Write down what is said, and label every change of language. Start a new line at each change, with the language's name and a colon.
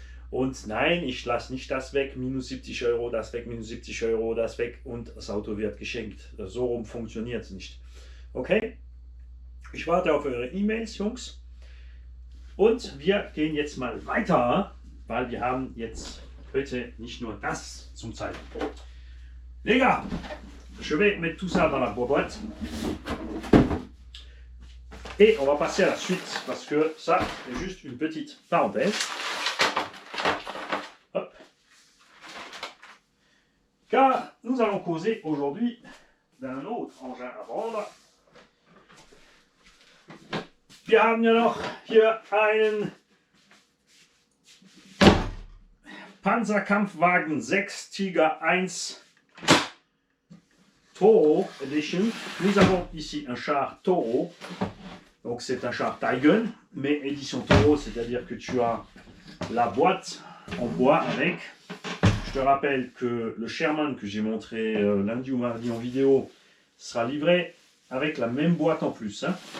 German: Und nein, ich lasse nicht das weg, minus 70 Euro, das weg, minus 70 Euro, das weg und das Auto wird geschenkt. So rum funktioniert es nicht. Okay? Ich warte auf eure E-Mails, Jungs. Und wir gehen jetzt mal weiter, weil wir haben jetzt heute nicht nur das zum Zeigen.
French: Les gars, je vais mettre tout ça dans la boîte. Et on va passer à la suite, parce que ça, c'est juste une petite parenthèse. Hop. Car nous allons causer aujourd'hui d'un autre engin à vendre.
German: Wir haben ja noch hier einen Panzerkampfwagen 6 Tiger 1 Toro Edition.
French: Nous avons ici un char Toro. Donc c'est un char Taigun, mais édition Toro, c'est-à-dire que tu as la boîte en bois avec. Je te rappelle que le Sherman que j'ai montré lundi ou mardi en vidéo sera livré avec la même boîte en plus. Hein.